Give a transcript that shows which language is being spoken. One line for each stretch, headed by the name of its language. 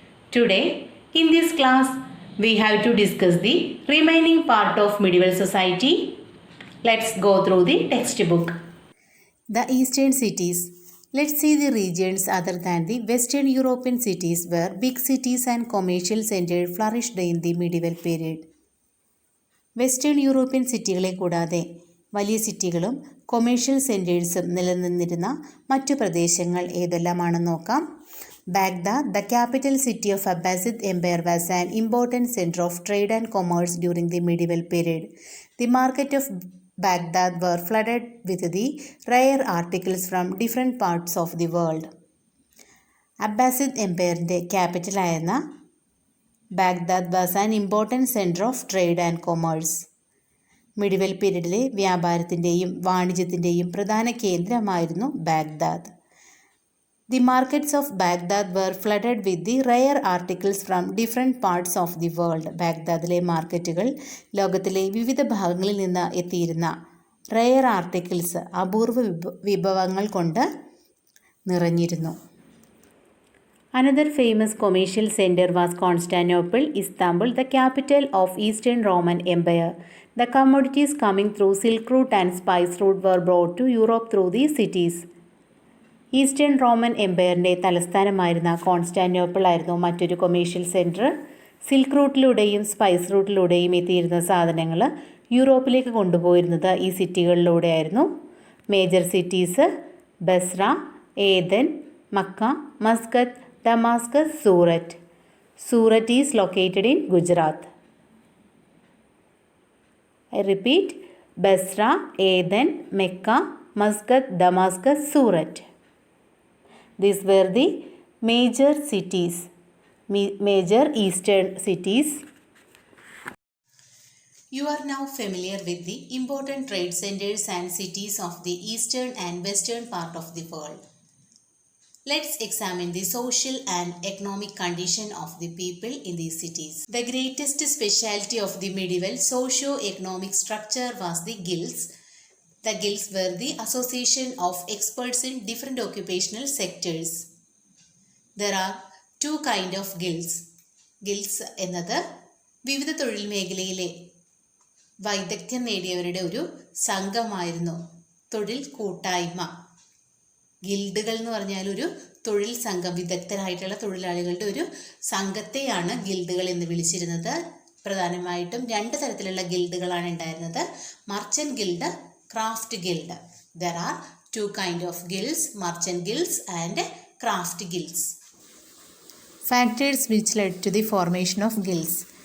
English: Today, in this class, we have to discuss the remaining part of medieval society. Let's go through the textbook. The eastern cities. Let's see the regions other than the Western European cities where big cities and commercial centers flourished in the medieval period.
Malayalam: Western European സിറ്റികളെ കൂടാതെ വലിയ സിറ്റികളും commercial സെൻറ്റേഴ്സും നിലനിന്നിരുന്ന മറ്റു പ്രദേശങ്ങൾ ഏതെല്ലാമാണെന്ന് നോക്കാം.
English: Baghdad, the capital city of Abbasid Empire, was an important center of trade and commerce during the medieval period. The market of Baghdad were flooded with the rare articles from different parts of the world.
Malayalam: Abbasid എംപയറിൻ്റെ ക്യാപിറ്റലായിരുന്ന
English: Baghdad was an important centre of trade and commerce.
Malayalam: Medieval പീരീഡിലെ വ്യാപാരത്തിൻ്റെയും വാണിജ്യത്തിൻ്റെയും പ്രധാന കേന്ദ്രമായിരുന്നു Baghdad.
English: The markets of Baghdad were flooded with the rare articles from different parts of the world.
Malayalam: ബാഗ്ദാദിലെ മാർക്കറ്റുകൾ ലോകത്തിലെ വിവിധ ഭാഗങ്ങളിൽ നിന്ന് എത്തിയിരുന്ന rare articles, അപൂർവ വിഭവങ്ങൾ കൊണ്ട് നിറഞ്ഞിരുന്നു.
English: Another famous commercial center was Constantinople, Istanbul, the capital of Eastern Roman Empire. The commodities coming through Silk Route and Spice Route were brought to Europe through these cities.
Malayalam: Eastern Roman എംപയറിൻ്റെ തലസ്ഥാനമായിരുന്ന Constantinople ആയിരുന്നു മറ്റൊരു commercial centre. Silk റൂട്ടിലൂടെയും spice റൂട്ടിലൂടെയും എത്തിയിരുന്ന സാധനങ്ങൾ യൂറോപ്പിലേക്ക് കൊണ്ടുപോയിരുന്നത് ഈ സിറ്റികളിലൂടെയായിരുന്നു.
English: Major cities Basra, Aden, Mecca, Muscat, Damascus, Surat. Surat is located in Gujarat. I repeat, Basra, Aden, Mecca, Muscat, Damascus, Surat. These were the major cities, major eastern cities. You are now familiar with the important trade centers and cities of the eastern and western part of the world. Let's examine the social and economic condition of the people in these cities. The greatest specialty of the medieval socio-economic structure was the guilds. The guilds were the association of experts in different occupational sectors. There are two kind of guilds.
Malayalam: Guilds എന്നത് വിവിധ തൊഴിൽ മേഖലയിലെ വൈദഗ്ധ്യം നേടിയവരുടെ ഒരു സംഘമായിരുന്നു. തൊഴിൽ കൂട്ടായ്മ. ഗിൽഡുകൾ എന്ന് പറഞ്ഞാൽ ഒരു തൊഴിൽ സംഘം, വിദഗ്ധരായിട്ടുള്ള തൊഴിലാളികളുടെ ഒരു സംഘത്തെയാണ് ഗിൽഡുകൾ എന്ന് വിളിച്ചിരുന്നത്. പ്രധാനമായിട്ടും രണ്ട് തരത്തിലുള്ള ഗിൽഡുകളാണ് ഉണ്ടായിരുന്നത്. Merchant guild, craft guild.
English: There are two kind of guilds, merchant guilds and craft guilds. Factors which led to the formation of guilds.